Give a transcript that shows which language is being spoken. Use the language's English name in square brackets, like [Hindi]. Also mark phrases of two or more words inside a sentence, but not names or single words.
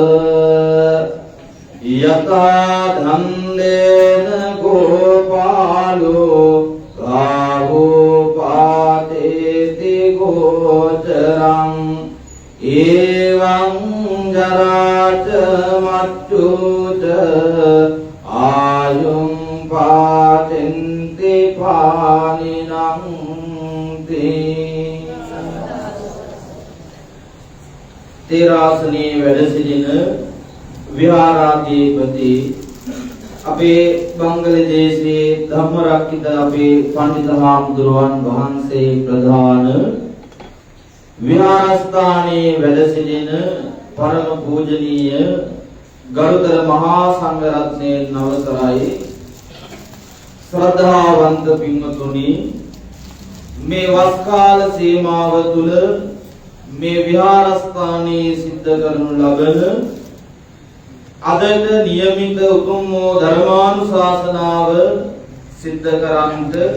[Pali] යතා ධම්මේන ගෝපාලෝ ගාවෝ පාතේති ගෝචරං එවං ජරාච මච්චුච ආයුං පාතෙන්ති පානිනං [Sinhala] තේ තේරාසනේ වැඩ සිටින විහාරාධිපති අපේ බංගලදේශයේ ධම්මරක්කිත අපේ පඬිත හාමුදුරුවන් වහන්සේ ප්‍රධාන විහාරස්ථානයේ වැඩ සිටින පරම පූජනීය ගරුතර මහා සංඝරත්නයේ නවසරයි ශ්‍රද්ධාවන්ත පින්වතුනි මේ වස් කාල සීමාව තුල මේ විහාරස්ථානයේ සිද්ධ කරනු ලබන අදට නියමිත උතුම් ධර්මානුශාසනාව සිද්ධ කරන්ට